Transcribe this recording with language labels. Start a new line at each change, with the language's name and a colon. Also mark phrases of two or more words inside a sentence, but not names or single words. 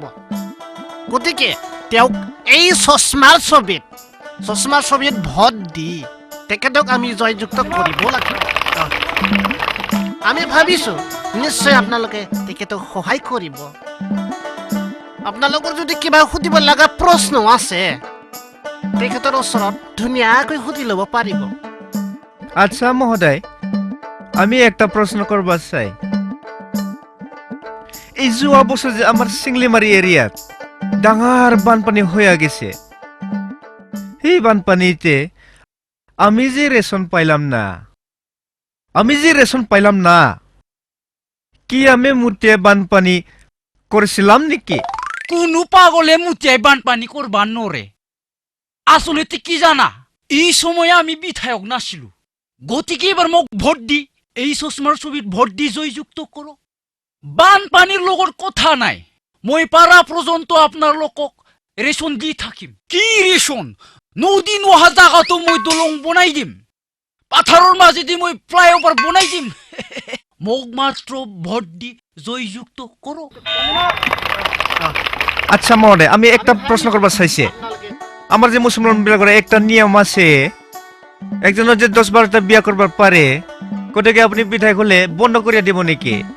Assamese: গতিকে তেওঁক এই চশমাৰ ছবিত ভোট দি তেখেতক আমি জয়যুক্ত কৰিব লাগিব। আমি ভাবিছো নিশ্চয় আপোনালোকে তেখেতক সহায় কৰিব। আপোনালোকৰ যদি কিবা সুধিব লগা প্ৰশ্ন আছে তেখেতৰ ওচৰত ধুনীয়াকৈ সুধি ল'ব পাৰিব।
Bangla: আচ্ছা মহোদয়, আমি একটা প্রশ্ন করব চাই। এই যোৱা বছর যে আমার চিংলিমারি এরিয়াত ডাঙার বানপানী হয়ে গেছে, এই বানপানীতে আমি যে রেশন পাইলাম না, কি আমি মুতে বানপানী করেছিলাম নাকি?
Assamese: কোনো পাগলে মুতিয়াই বানপানী করবার নরে। আসলে কি জানা, এই সময়ে আমি বিধায়ক নাছিলো। গতিকে এবার মোক ভোট দি এই চশমার ছবিত ভোট দি জয়যুক্ত করো। বানপানীর লগর কথা নাই, মই পারা পর্যন্ত আপনার লোকক রেশন দি থাকিম। কি রেশন? নদী নহা জায়গাতো মই দলং বনাই দিম, পাথারর মাজেদি মই ফ্লাইওভার বনাই দিম। মোক মাত্র ভোট দি জয়যুক্ত করো।
Bangla: আচ্ছা মহোদয়, আমি একটা প্রশ্ন করবার চাইছে। আমার যে মুসলমান বিলাকের একটা নিয়ম আছে, একজনের যে 10-12টা বিয়া করবার পারে, কোটাকে আপনি বিধায়ক হলে বন্ধ করিয়া দিব নাকি?